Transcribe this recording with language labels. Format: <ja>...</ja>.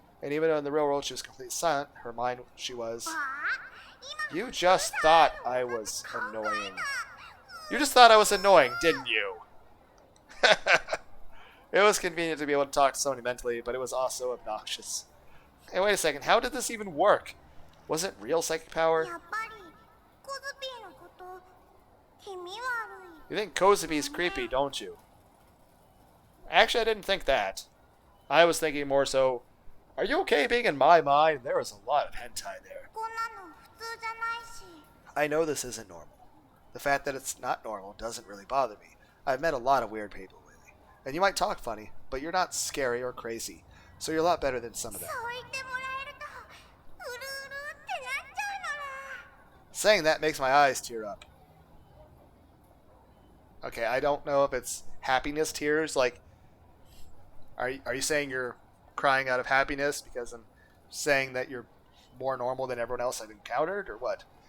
<en>And even though in the real world she was completely silent, her mind she was...</en> <ja>わあ、今</ja> <en>You just thought I was annoying. You just thought I was annoying, didn't you? It was convenient to be able to talk to somebody mentally, but it was also obnoxious. Hey, wait a second. How did this even work? Was it real psychic power?</en> <ja>やっぱりコズピーのこと気味悪い。</ja> <en>You think Kozupi's creepy, don't you? Actually, I didn't think that. I was thinking more so, are you okay being in my mind? There was a lot of hentai there.</en> <ja>こんなの普通じゃないし。</ja> <en>I know this isn't normal. The fact that it's not normal doesn't really bother me. I've met a lot of weird people lately. And you might talk funny, but you're not scary or crazy. So you're a lot better than some of them.</en> <ja>そう言ってもらえるとうるうるってなっちゃうのら。</ja> <en>Saying that makes my eyes tear up. Okay, I don't know if it's happiness tears. Like, are you saying you're crying out of happiness because I'm saying that you're more normal than everyone else I've encountered, or what?</en>